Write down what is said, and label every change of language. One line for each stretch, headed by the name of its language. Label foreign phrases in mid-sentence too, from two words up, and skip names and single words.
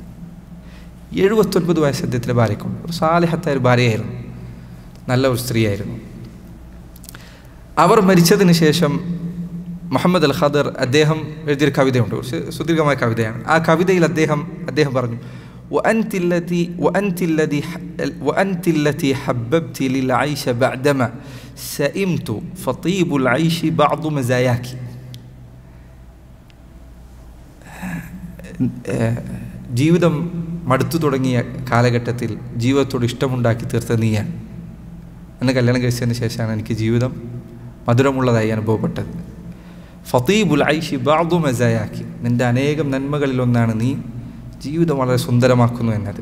Malayalam: 79 വയസ്സ് അദ്ദേഹത്തിൻ്റെ ഭാര്യയ്ക്കുണ്ട്. ഒരു സാലിഹത്തായ ഒരു ഭാര്യയായിരുന്നു, നല്ല ഒരു സ്ത്രീയായിരുന്നു. അവർ മരിച്ചതിന് ശേഷം മുഹമ്മദ് അൽ ഖദർ അദ്ദേഹം എഴുതിയൊരു കവിതയുണ്ട്, കുറച്ച് സുദീർഘമായ കവിതയാണ്. ആ കവിതയിൽ അദ്ദേഹം പറഞ്ഞു,
Arabic: وأنت التي حببت للعيش بعدما سئمت فطيب العيش بعض مزاياك.
Malayalam: ജീവിതം മടുത്തു തുടങ്ങിയ കാലഘട്ടത്തിൽ ജീവിതത്തോട് ഇഷ്ടമുണ്ടാക്കി തീർത്ത നീയാണ്. എന്നെ കല്യാണം കഴിച്ചതിന് ശേഷമാണ് എനിക്ക് ജീവിതം മധുരമുള്ളതായി അനുഭവപ്പെട്ടത്.
Arabic: فطيب العيش بعض مزاياك,
Malayalam: നിൻ്റെ അനേകം നന്മകളിലൊന്നാണ് നീ ജീവിതം വളരെ സുന്ദരമാക്കുന്നു എന്നത്.